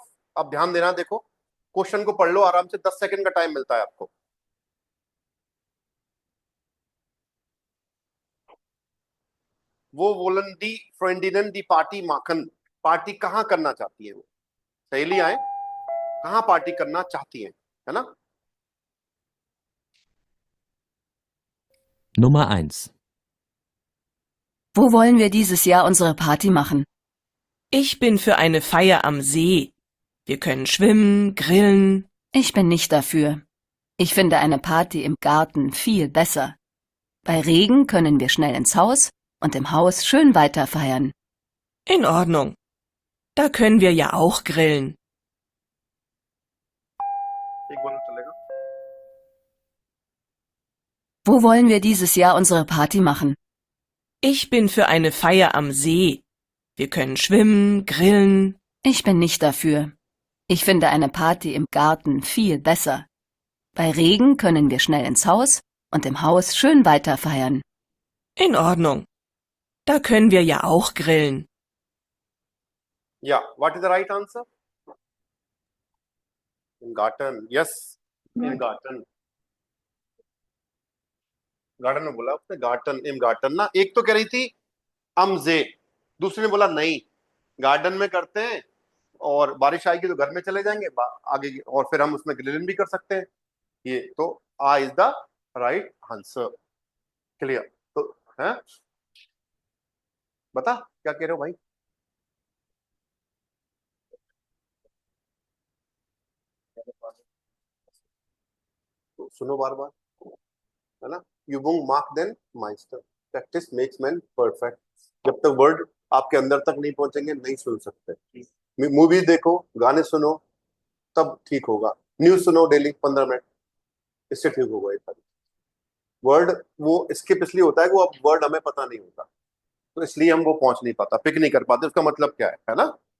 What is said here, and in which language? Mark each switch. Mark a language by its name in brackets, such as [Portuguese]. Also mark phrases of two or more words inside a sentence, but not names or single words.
[Hindi] अब ध्यान देना, देखो क्वेश्चन को पढ़ लो आराम से, 10 सेकंड का टाइम मिलता है आपको। [German] Wo wollen die Freundinnen die Party machen, [Hindi] पार्टी कहाँ करना चाहती है वो? सहेलियां कहाँ पार्टी करना चाहती हैं, है ना? [German] Nummer 1. Wo wollen wir dieses Jahr unsere Party machen? Ich bin für eine Feier am See. Wir können schwimmen, grillen. Ich bin nicht dafür. Ich finde eine Party im Garten viel besser. Bei Regen können wir schnell ins Haus und im Haus schön weiter feiern. In Ordnung. Da können wir ja auch grillen. [Hindi] एक बोलना चलेगा। [German] Wo wollen wir dieses Jahr unsere Party machen? Ich bin für eine Feier am See. Wir können schwimmen, grillen. Ich bin nicht dafür. Ich finde eine Party im Garten viel besser. Bei Regen können wir schnell ins Haus und im Haus schön weiter feiern. In Ordnung. Da können wir ja auch grillen. [English] ya what is the right answer? in garden. yes, in garden. [Hindi] गार्डन में बोला आपने, [English] garden in garden [Hindi] ना। एक तो कह रही थी अमजे, दूसरे ने बोला नहीं गार्डन में करते हैं, और बारिश आएगी तो घर में चले जाएंगे आगे और फिर हम उसमें ग्रिलिंग भी कर सकते हैं। ये तो आ [English] is the right answer. [Hindi] क्लियर? तो है, बता क्या कह रहे हो भाई? तो सुनो बार बार, है ना? [German] Übung macht den Meister. [English] Practice makes man perfect. [Hindi] जब तक वर्ड आपके अंदर तक नहीं पहुंचेंगे नहीं सुन सकते। मूवी देखो, गाने सुनो, तब ठीक होगा। न्यूज सुनो डेली 15 मिनट, इससे ठीक होगा। ये वर्ड वो स्किप इसलिए होता है कि वो अब वर्ड हमें पता नहीं होता, तो इसलिए हम वो पहुंच नहीं पाता, पिक नहीं कर पाते उसका मतलब क्या है ना।